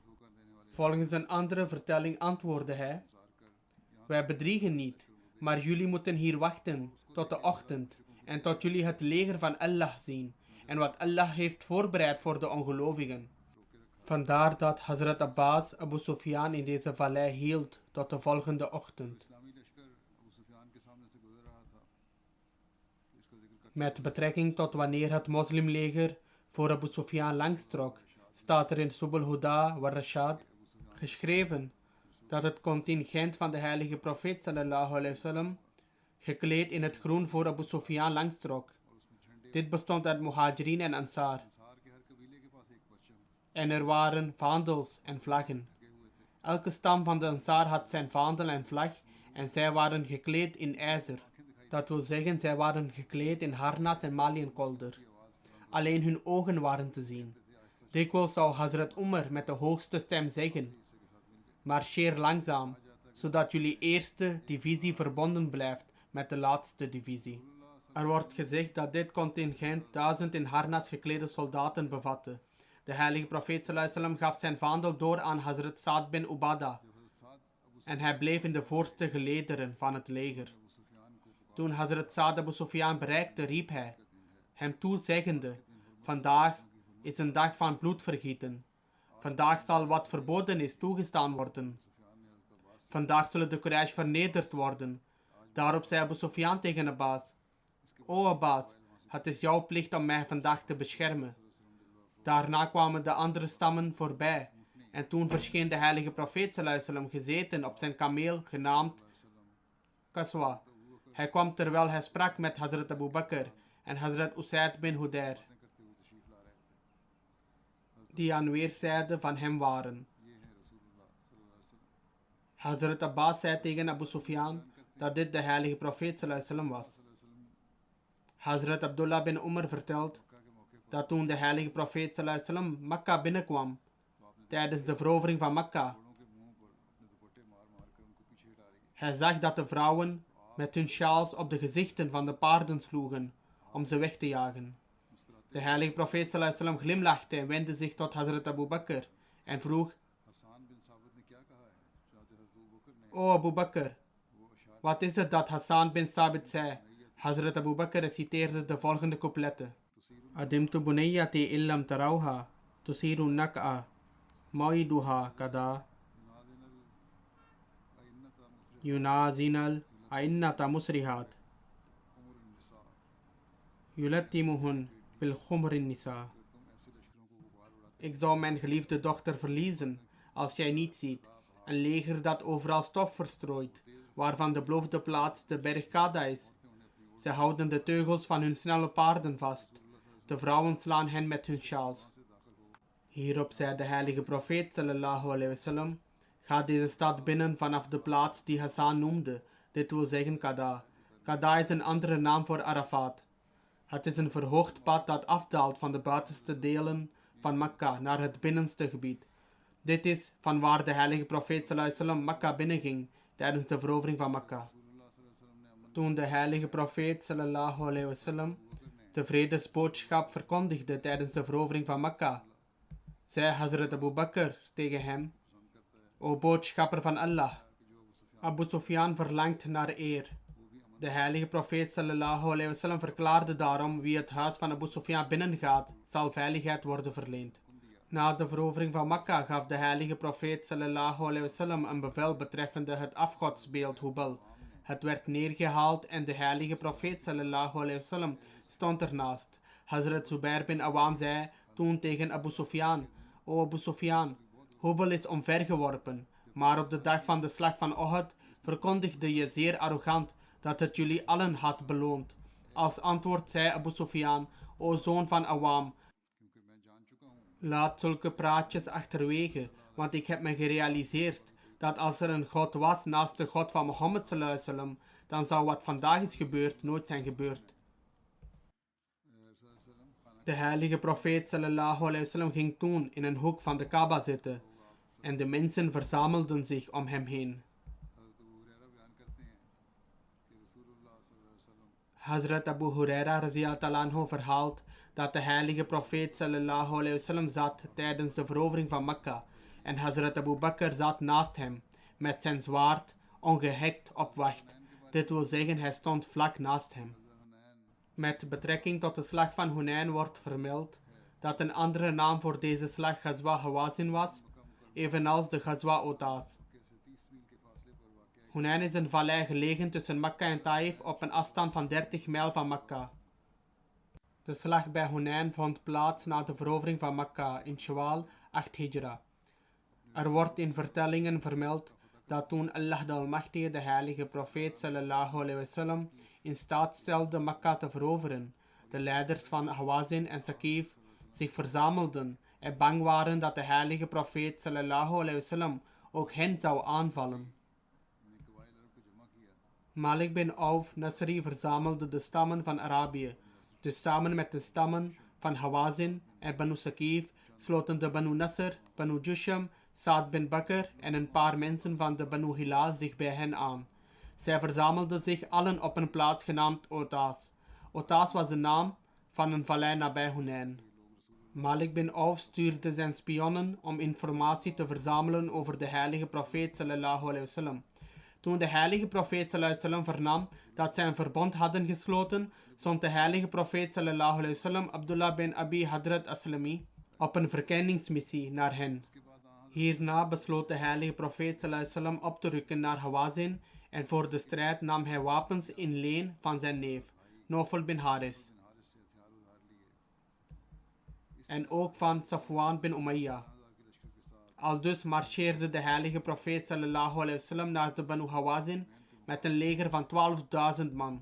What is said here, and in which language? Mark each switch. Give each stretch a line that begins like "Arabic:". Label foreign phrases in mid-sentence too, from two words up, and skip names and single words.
Dutch: Volgens een andere vertelling antwoordde hij: wij bedriegen niet, maar jullie moeten hier wachten tot de ochtend en tot jullie het leger van Allah zien en wat Allah heeft voorbereid voor de ongelovigen. Vandaar dat Hazrat Abbas Abu Sufyan in deze vallei hield tot de volgende ochtend. Met betrekking tot wanneer het moslimleger voor Abu Sufyan langstrok, staat er in Subul Huda wa Rashad geschreven: dat het contingent van de heilige profeet
Arabic: صلى الله عليه وسلم
Dutch: gekleed in het groen voor Abu Sufyan langstrok. Dit bestond uit Muhajirin en Ansar. En er waren vaandels en vlaggen. Elke stam van de Ansar had zijn vaandel en vlag en zij waren gekleed in ijzer. Dat wil zeggen, zij waren gekleed in harnas en maliënkolder. Alleen hun ogen waren te zien. Dikwijls zou Hazrat Umar met de hoogste stem zeggen: marcheer langzaam, zodat jullie eerste divisie verbonden blijft met de laatste divisie. Er wordt gezegd dat dit contingent 1000 in harnas geklede soldaten bevatte. De heilige profeet
Arabic: صلى الله عليه وسلم
Dutch: gaf zijn vaandel door aan Hazrat Sa'd bin Ubadah en hij bleef in de voorste gelederen van het leger. Toen Hazrat Sa'd Abu Sufyan bereikte, riep hij hem toe zeggende: vandaag is een dag van bloedvergieten. Vandaag zal wat verboden is toegestaan worden. Vandaag zullen de Quraysh vernederd worden. Daarop zei Abu Sufyan tegen Abbas: O Abbas, het is jouw plicht om mij vandaag te beschermen. Daarna kwamen de andere stammen voorbij. En toen verscheen de heilige profeet
Arabic: صلى الله عليه وسلم
Dutch: gezeten op zijn kameel genaamd Qaswa. Hij kwam terwijl hij sprak met Hazrat Abu Bakr en Hazrat Usaid bin Hudair, die aan weerszijden van hem waren. Hazrat Abbas zei tegen Abu Sufyan dat dit de heilige profeet
Arabic: صلى الله عليه وسلم
Dutch: was. Hazrat Abdullah bin Umar vertelt dat toen de heilige profeet
Arabic: صلى الله عليه وسلم
Dutch: Mekka binnenkwam tijdens de verovering van Mekka, hij zag dat de vrouwen met hun sjaals op de gezichten van de paarden sloegen om ze weg te jagen. De heilige profeet
Arabic: صلى الله عليه وسلم
Dutch: glimlachte en wendde zich tot Hazrat Abu Bakr en vroeg: O Abu Bakr, wat is het dat Hassan bin Sabit zei? Hazrat Abu Bakr reciteerde de volgende coupletten:
Arabic: عدمت بنيتي إن لم تروها، تثير النقع، موعدها كداء، ينازعن الأعنة مصعدات، يلطمهن بالخمر النساء.
Dutch: Ik zou mijn geliefde dochter verliezen als jij niet ziet. Een leger dat overal stof verstrooit, waarvan de beloofde plaats de berg Kada is. Ze houden de teugels van hun snelle paarden vast. De vrouwen slaan hen met hun sjaals. Hierop zei de heilige profeet
Arabic: صلى الله عليه وسلم:
Dutch: ga deze stad binnen vanaf de plaats die Hassan noemde, dit wil zeggen Kada. Kada is een andere naam voor Arafat. Het is een verhoogd pad dat afdaalt van de buitenste delen van Mekka naar het binnenste gebied. Dit is van waar de heilige profeet
Arabic: صلى الله عليه وسلم
Dutch: Mekka binnenging tijdens de verovering van Mekka. Toen de heilige profeet
Arabic: صلى الله عليه وسلم
Dutch: de vredesboodschap verkondigde tijdens de verovering van Mekka, zei Hazrat Abu Bakr tegen hem: O boodschapper van Allah, Abu Sufyan verlangt naar eer. De heilige profeet
Arabic: صلى الله عليه وسلم
Dutch: verklaarde daarom: wie het huis van Abu Sufyan binnengaat, zal veiligheid worden verleend. Na de verovering van Mekka gaf de heilige profeet
Arabic: صلى الله عليه وسلم
Dutch: een bevel betreffende het afgodsbeeld Hubal. Het werd neergehaald en de heilige profeet
Arabic: صلى الله عليه وسلم
Dutch: stond ernaast. Hazrat Zubair bin Awam zei toen tegen Abu Sufyan: O Abu Sufyan, Hubal is omvergeworpen, maar op de dag van de slag van Uhud verkondigde je zeer arrogant dat het jullie allen had beloond. Als antwoord zei Abu Sufyan: O zoon van Awam, laat zulke praatjes achterwege, want ik heb me gerealiseerd dat als er een God was naast de God van Mohammed
Arabic: صلى الله عليه وسلم,
Dutch: dan zou wat vandaag is gebeurd nooit zijn gebeurd. De heilige profeet
Arabic: صلى الله عليه وسلم
Dutch: ging toen in een hoek van de Kaaba zitten en de mensen verzamelden zich om hem heen. Hazrat Abu Huraira
Arabic: رضي الله عنه
Dutch: verhaalt dat de heilige profeet
Arabic: صلى الله عليه وسلم
Dutch: zat tijdens de verovering van Mekka en Hazrat Abu Bakr zat naast hem met zijn zwaard ongehekt op wacht. Dit wil zeggen, hij stond vlak naast hem. Met betrekking tot de slag van Hunain wordt vermeld dat een andere naam voor deze slag Ghazwa Hawazin was, evenals de Ghazwa Otas. Hunain is een vallei gelegen tussen Mekka en Taif op een afstand van 30 mijl van Mekka. De slag bij Hunain vond plaats na de verovering van Mekka in Shawwal 8 Hijra. Er wordt in vertellingen vermeld dat toen Allah de Almachtige de heilige profeet
Arabic: صلى الله عليه وسلم
Dutch: in staat stelde Mekka te veroveren, de leiders van Hawazin en Saqif zich verzamelden en bang waren dat de heilige profeet
Arabic: صلى الله عليه وسلم
Dutch: ook hen zou aanvallen. Malik bin Auf Nasri verzamelde de stammen van Arabië, dus samen met de stammen van Hawazin en Banu Saqif sloten de Banu Nasr, Banu Jusham, Saad bin Bakr en een paar mensen van de Banu Hilal zich bij hen aan. Zij verzamelden zich allen op een plaats genaamd Otas. Otas was de naam van een vallei nabij Hunain. Malik bin Auf stuurde zijn spionnen om informatie te verzamelen over de heilige profeet
Arabic: صلى الله عليه وسلم.
Dutch: Toen de heilige profeet
Arabic: صلى الله عليه وسلم
Dutch: vernam dat zij een verbond hadden gesloten, zond de heilige profeet
Arabic: صلى الله عليه وسلم
Dutch: Abdullah bin Abi Hadrat Aslami op een verkenningsmissie naar hen. Hierna besloot de heilige profeet
Arabic: صلى الله عليه وسلم
Dutch: op te rukken naar Hawazin en voor de strijd nam hij wapens in leen van zijn neef, Nawfal bin Haris. En ook van Safwan bin Umayya. Aldus marcheerde de heilige profeet
Arabic: صلى الله عليه وسلم
Dutch: naar de Banu Hawazin met een leger van 12.000 man.